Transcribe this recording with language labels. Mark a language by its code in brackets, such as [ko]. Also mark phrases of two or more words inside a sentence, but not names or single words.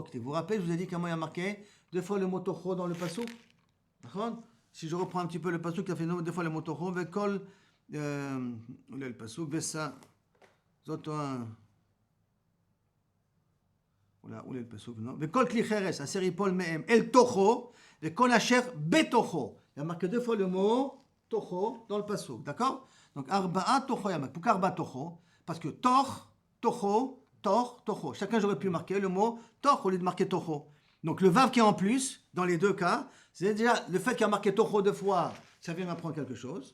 [fr] Vous vous rappelez, je vous ai dit comment il y a marqué deux fois le mot tocho dans le pasuk? Nachon? Si je reprends un petit peu le pasuk, il a fait deux fois le mot tocho, vekol, le pasuk, vesa, zoto où est le pasuk, non? [he] וכל כלי חרש, אשר יפול מהם, אל תוכו, וכל אשר בתוכו. [fr] Il y a marqué deux fois le mot tocho dans le pasuk, d'accord? Donc [he] ארבעה תוכו, [fr] il y a marqué. Pourquoi [he] ארבעה תוכו? [fr] Parce que tocho. Chacun j'aurais pu marquer le mot toch au lieu de marquer tocho. Donc le vav qui est en plus, dans les deux cas, c'est déjà le fait qu'il y a marqué tocho deux fois, ça vient m'apprendre quelque chose.